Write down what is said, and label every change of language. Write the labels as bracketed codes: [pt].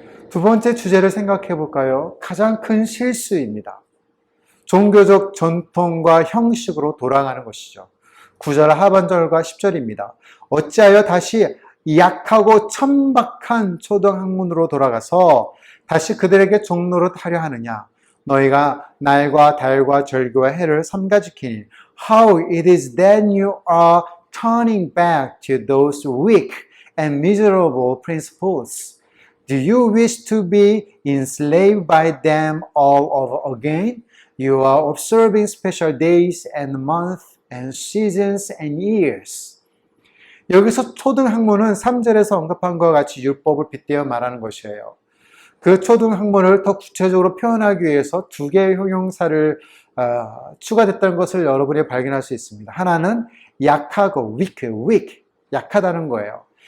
[ko] 두 번째 주제를 생각해 볼까요? 가장 큰 실수입니다. 종교적 전통과 형식으로 돌아가는 것이죠. 9절 하반절과 10절입니다. 어찌하여 다시 약하고 천박한 초등학문으로 돌아가서 다시 그들에게 종노릇 하려 하느냐? 너희가 날과 달과 절기와 해를 삼가지키니 [en] How it is that you are turning back to those weak and miserable principles. Do you wish to be enslaved by them all over again? You are observing special days and months and seasons and years. [ko] 여기서 초등학문은 3절에서 언급한 것과 같이 율법을 빗대어 말하는 것이에요. 그 초등학문을 더 구체적으로 표현하기 위해서 두 개의 형용사를 추가됐다는 것을 여러분이 발견할 수 있습니다. 하나는 약하고 weak, 약하다는 거예요.